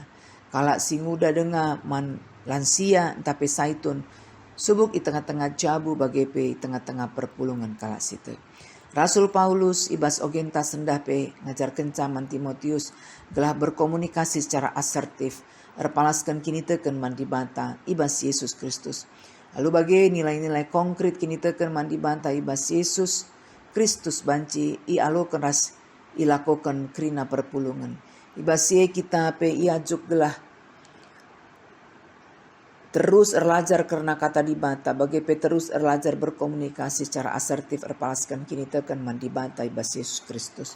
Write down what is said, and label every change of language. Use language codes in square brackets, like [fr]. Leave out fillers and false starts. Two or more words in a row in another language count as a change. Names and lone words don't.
[btx] Kalak singuda denga man lansia tapi saitun subuk di tengah-tengah jabu bagi pe tengah-tengah perpulungan kalak situ. Rasul Paulus ibas ogenta sendah pe ngajar kencaman Timotius gelah [id] berkomunikasi secara asertif [btx] erpalaskan kini teken mandibata ibas Yesus Kristus. Lalu bagi [id] nilai-nilai konkret [btx] kini teken mandibata ibas Yesus Kristus banci i alokan ras ilakokan krina perpulungan. Ibas ye kita pe iajuk gelah terus erlajar karena kata dibata bagi pe terus erlajar [id] berkomunikasi secara asertif [btx] erpalaskan kini tekan mandibata ibas Yesus Kristus.